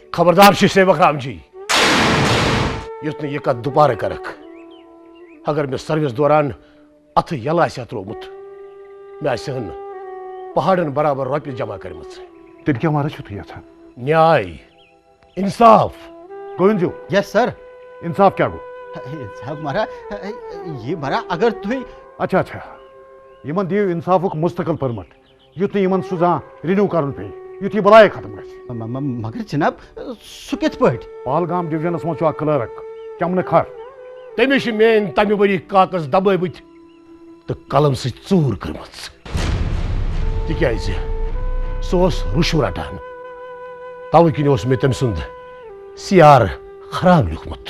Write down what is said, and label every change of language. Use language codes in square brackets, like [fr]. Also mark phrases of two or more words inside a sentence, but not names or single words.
[ks] خبردار چھُ سیوک رام جی یُتھ نہٕ یہِ کتھ دُبارٕ کرکھ اگر مےٚ سروس دوران اتھٕ یلہٕ آسہِ ہا تروومُت مےٚ آسہٕ ہن پہاڑن برابر رۄپیہِ جمع کٔرمٕژ تیٚلہِ کیٛاہ مہراز چھُو تُہۍ یژھان نیاے انصاف گووند جی [en] yes sir [ks] انصاف کیٛاہ گوٚو انصاف مرا یہ مرا اگر تھی اچھا اچھا یمن دِیِو انصافُک مستقل پرمٹ یُتھ نہٕ یمن سُہ زانٛہہ رِنیوٗ کرُن پیٚیہِ یُتھ یہِ بلاے ختم گژھِ مگر جناب سُہ کِتھ پٲٹھۍ پہلگام ڈوجنس منٛز چھُ اکھ کلرک چمنہٕ کھر تٔمِس چھِ میٲنۍ تمہِ ؤری کاغذ دبٲوِتھ تہٕ قلم سۭتۍ ژوٗر کٔرمٕژ تِکیٛازِ سُہ اوس رُشوٕ رٹان توے کِنۍ اوس مےٚ تٔمۍ سُنٛد سیار خراب لیوٗکھمُت